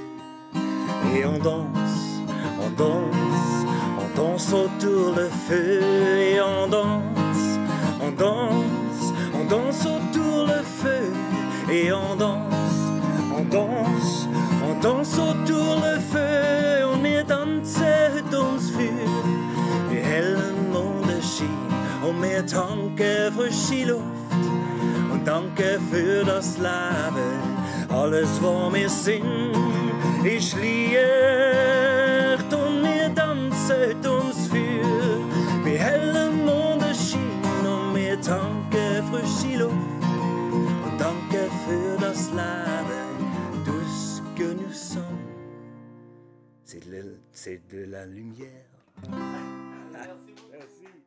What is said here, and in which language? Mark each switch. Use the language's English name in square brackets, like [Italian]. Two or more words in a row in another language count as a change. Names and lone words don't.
[French] Et on danse autour le feu. Et on danse autour le feu. Et on danse autour le feu. [German] Und wir tanzen uns für die hellen Mondenschein. Und wir danken für die Luft und danke für das Leben. Alles, was wir sind, ist Licht. Und wir tanzen uns für die hellen Mondenschein. Und wir danken für die Luft und danke für das Leben. [French] Tout ce que nous sommes, c'est de la lumière. Merci beaucoup.